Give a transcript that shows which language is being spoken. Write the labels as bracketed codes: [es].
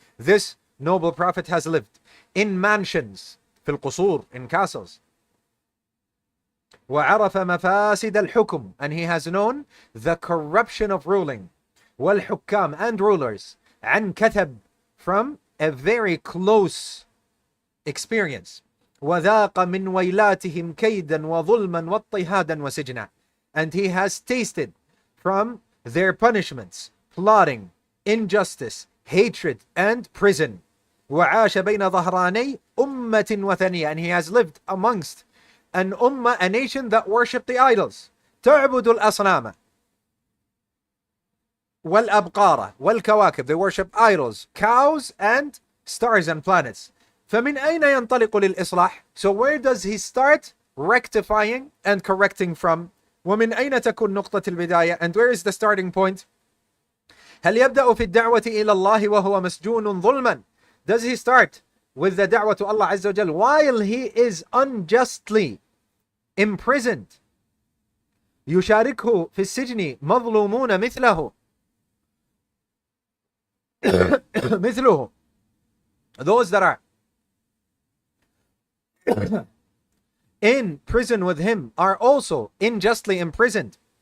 [en] This noble prophet has lived in mansions, [ar] في القصور, [en] in castles. [ar] وعرف مفاسد الحكم, [en] and he has known the corruption of ruling. [ar] والحكام, [en] and rulers. [ar] عن كتب, [en] from a very close experience. [ar] وذاق من ويلاتهم كيدا وظلما واضطهادا وسجنا. [en] And he has tasted from their punishments, plotting, injustice, hatred, and prison. [ar] وعاش بين ظهراني أمة وثنية, [en] and he has lived amongst an ummah, a nation that worship the idols. [ar] تعبد الأصنام والأبقار والكواكب, [en] they worship idols, cows, and stars and planets. [ar] فمن أين ينطلق للإصلاح? [en] So where does he start rectifying and correcting from? [ar] ومن أين تكون نقطة البداية? [en] And where is the starting point? [ar] هل يبدأ في الدعوة إلى الله وهو مسجون ظلما? [en] Does he start with the da'wah to Allah Azza wa Jal while he is unjustly imprisoned? [ar] يشاركه في السجن مظلومون مثله مثله, [en] those that are in prison with him are also unjustly imprisoned.